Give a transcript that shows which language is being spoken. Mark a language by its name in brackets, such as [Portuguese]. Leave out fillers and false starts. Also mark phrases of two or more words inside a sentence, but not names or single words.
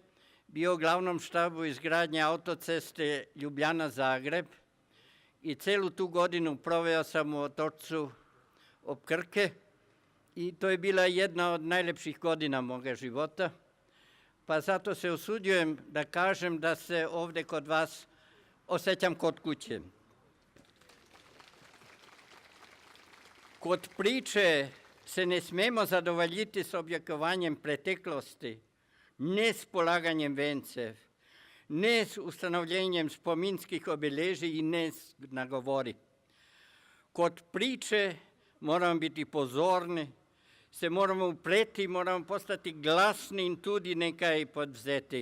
[Serbian] bio u glavnom štabu izgradnje autoceste Ljubljana-Zagreb i celu tu godinu proveo sam u otočcu ob Krke i to je bila jedna od najlepših godina moga života, pa zato se usuđujem da kažem da se ovdje kod vas osjećam kod kuće. [Slovenian] Kod priče se ne smemo zadovoljiti s objekovanjem preteklosti, ne s polaganjem vencev, ne s ustanovljenjem spominskih obeležij i ne s nagovori. Kod priče moramo biti pozorni, se moramo upreti, moramo postati glasni in tudi nekaj podvzeti.